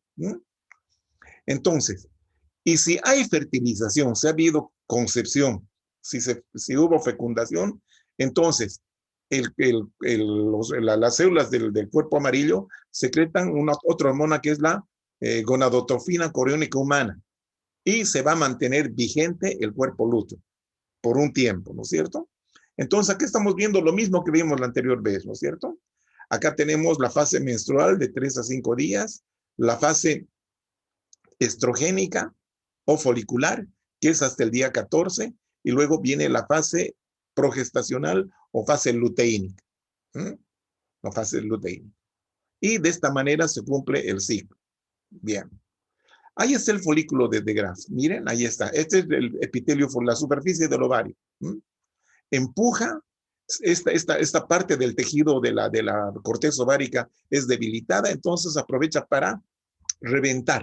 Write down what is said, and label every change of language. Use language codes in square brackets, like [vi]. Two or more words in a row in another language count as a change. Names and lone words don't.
[es] Entonces, y si hay fertilización, si ha habido concepción, si hubo fecundación, entonces las células del cuerpo amarillo secretan otra hormona que es la gonadotrofina coriónica humana y se va a mantener vigente el cuerpo lúteo por un tiempo, ¿no es cierto? Entonces, aquí estamos viendo lo mismo que vimos la anterior vez, ¿no es cierto? Acá tenemos la fase menstrual de 3 a 5 días, la fase estrogénica o folicular, que es hasta el día 14, y luego viene la fase progestacional o fase luteínica. La fase luteínica. Y de esta manera se cumple el ciclo. Bien. Ahí está el folículo de Graf. Miren, ahí está. Este es el epitelio por la superficie del ovario. Empuja esta parte del tejido de la corteza ovárica es debilitada, entonces aprovecha para reventar.